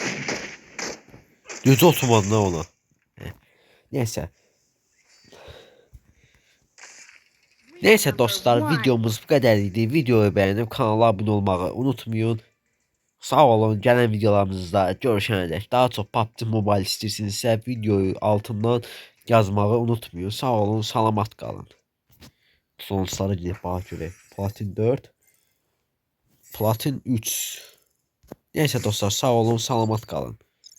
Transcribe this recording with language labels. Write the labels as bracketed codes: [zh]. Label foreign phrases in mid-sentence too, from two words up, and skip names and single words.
[az] Düz oturmadın ha ona. Neyse. [tr] Neyse dostlar, videomuz bu kadar idi. Videoyu beğenip kanala abone olmayı unutmayın. [az] Sağ olun, gələn videolarımızda görüşənə dək. Daha çox PUBG Mobile istəyirsinizsə videoyu altından yazmağı unutmayın. Sağ olun, salamat qalın. [tr] Sonuçları gidip [az] bax görək. [tr] Platin 4, Platin 3. [az] Neyse dostlar, sağ olun, salamat qalın.